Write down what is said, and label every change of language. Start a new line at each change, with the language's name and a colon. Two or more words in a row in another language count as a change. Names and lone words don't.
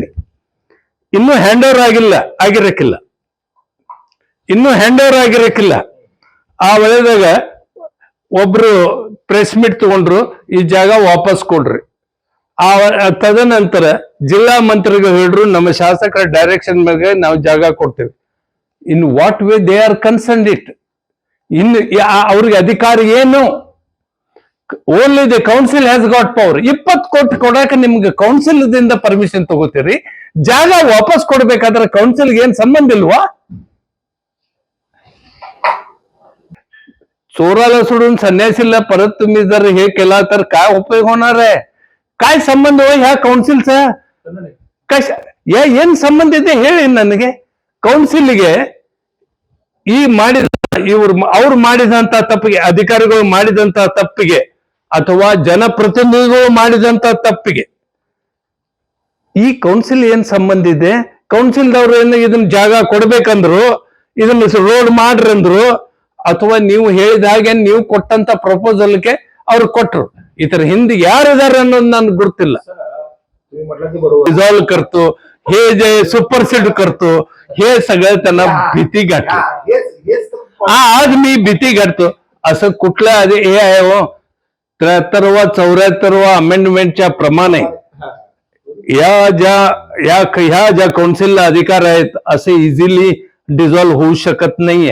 Kannada: ಇನ್ನೂ
English: hand over
Kannada: ಆಗಿರಕ್ಕಿಲ್ಲ, ಇನ್ನೂ
English: hand over
Kannada: ಆಗಿರಕ್ಕಿಲ್ಲ. ಆ ವೇಳೆದಾಗ ಒಬ್ರು
English: press meet
Kannada: ತಗೊಂಡ್ರು, ಈ ಜಾಗ ವಾಪಸ್ ಕೊಡ್ರಿ. ಆ ತದನಂತರ ಜಿಲ್ಲಾ ಮಂತ್ರಿಗಳು ಹೇಳ್ರು, ನಮ್ಮ ಶಾಸಕರ ಡೈರೆಕ್ಷನ್ ಮೇಲೆ ನಾವು ಜಾಗ ಕೊಡ್ತೇವೆ.
English: In what way they are concern it?
Kannada: ಇನ್ನು ಅವ್ರಿಗೆ ಅಧಿಕಾರ ಏನು?
English: Only the council has got power.
Kannada: 20 ಕೋಟಿ ಕೊಡಾಕ ನಿಮ್ಗೆ ಕೌನ್ಸಿಲ್ ದಿಂದ ಪರ್ಮಿಷನ್ ತಗೋತೀರಿ, ಜಾಗ ವಾಪಸ್ ಕೊಡ್ಬೇಕಾದ್ರೆ ಕೌನ್ಸಿಲ್ಗೆ ಏನ್ ಸಂಬಂಧ ಇಲ್ವಾ?
Marathi: चोराला सोडून संन्यासीला परत तुम्ही जर हे केला तर काय उपयोग होणार आहे? काय संबंध हो ह्या कौन्सिलचा?
Kannada: ಏನ್ ಸಂಬಂಧ ಇದೆ ಹೇಳಿ ನನಗೆ. ಕೌನ್ಸಿಲ್ಗೆ ಈ ಅವ್ರು ಮಾಡಿದಂತ ತಪ್ಪಿಗೆ, ಅಧಿಕಾರಿಗಳು ಮಾಡಿದಂತ ತಪ್ಪಿಗೆ ಅಥವಾ ಜನಪ್ರತಿನಿಧಿಗಳು ಮಾಡಿದಂತ ತಪ್ಪಿಗೆ ಈ ಕೌನ್ಸಿಲ್ ಏನ್ ಸಂಬಂಧ ಇದೆ? ಕೌನ್ಸಿಲ್ದವ್ರು ಏನು ಇದನ್ನ ಜಾಗ ಕೊಡ್ಬೇಕಂದ್ರು, ಇದನ್ನ ರೋಡ್ ಮಾಡ್ರಿ ಅಂದ್ರು, ಅಥವಾ ನೀವು ಹೇಳಿದ ಹಾಗೆ ನೀವು ಕೊಟ್ಟಂತ ಪ್ರಪೋಸಲ್ಗೆ ಅವ್ರು ಕೊಟ್ರು. ಇದರ ಹಿಂದೆ ಯಾರಿದ್ದಾರೆ ಅನ್ನೋದು ನನ್ಗೆ ಗೊತ್ತಿಲ್ಲ.
Marathi: रिझॉल्व करतो, हे जे सुपरसीड करतो, हे सगळं त्यांना भीती घातली. आज मी भीती घालतो. असं कुठलं हे आहे हो, 73वा 74वा अमेंडमेंटच्या प्रमाणे ह्या ज्या कौन्सिलला अधिकार आहेत असे
English: easily dissolve
Marathi: होऊ शकत नाहीये.